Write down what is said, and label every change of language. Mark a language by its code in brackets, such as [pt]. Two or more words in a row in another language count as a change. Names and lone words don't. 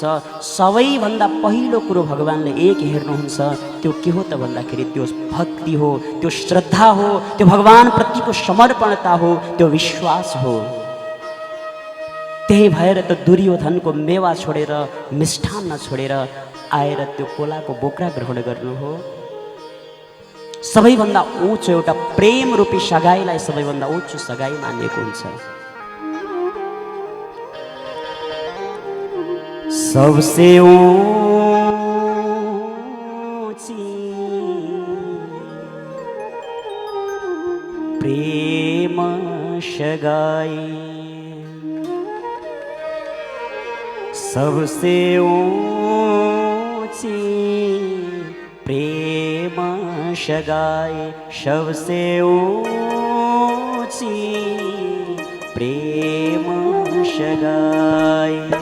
[ne] सबैभन्दा पहिलो कुरो भगवानले एक हेर्नुहुन्छ, त्यो के हो त भन्दाखेरि त्यो भक्ति हो, त्यो श्रद्धा हो, त्यो भगवानप्रतिको समर्पणता हो, त्यो विश्वास हो। त्यही भएर त दुर्योधनको मेवा छोडेर, मिष्ठान्न छोडेर आएर त्यो कोलाको बोक्रा ग्रहण गर्नु हो। सबैभन्दा ऊँचो एउटा प्रेम रूपी सगाईलाई सबैभन्दा ऊँचो सगाई मानिएको हुन्छ। [hi] सबसे ऊँची प्रेम सगाई, सबसे प्रेम सगाई, सबसे ऊँची प्रेम सगाई।